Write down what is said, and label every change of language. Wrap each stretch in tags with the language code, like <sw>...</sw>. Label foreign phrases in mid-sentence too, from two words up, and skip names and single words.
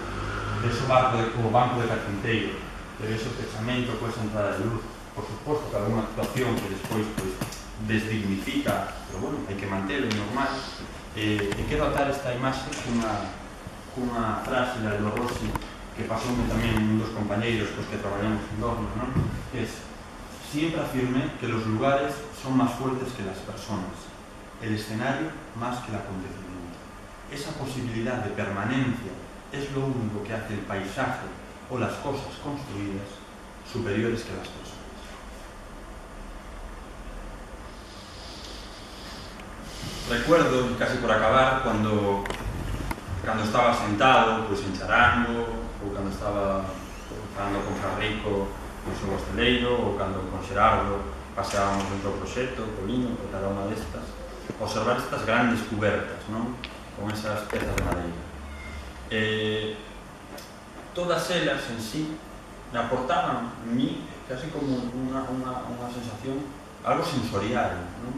<gl>Vese o banco de carpinteiro, vese o pechamento, esa entrada de luz, por suposto que alguna actuación que despois desdignifica, pero bueno, hai que mantelo, é normal. E quero atar esta imaxe cunha frase de Aldo Rossi que pasoume tamén un dos compañeiros cos que traballamos en Dorna, non?</gl> <es>Que es: siempre afirmé que los lugares son más fuertes que las personas, el escenario más que el acontecimiento. Esa posibilidad de permanencia es lo único que hace el paisaje o las cosas construidas superiores que las personas. Recuerdo, casi por acabar, cuando estaba sentado en Charango,</es> <gl>ou cando estaba falando con Fabrico no seu hosteleiro, ou cando con Xerardo paseábamos dentro do proxecto, Colino, por cada unha destas, observar estas grandes cubertas, non? Con esas pezas de madeira. Todas elas</gl> <es>en sí me aportaban a mí casi como</es> <gl>unha sensación, algo sensorial, non?</gl>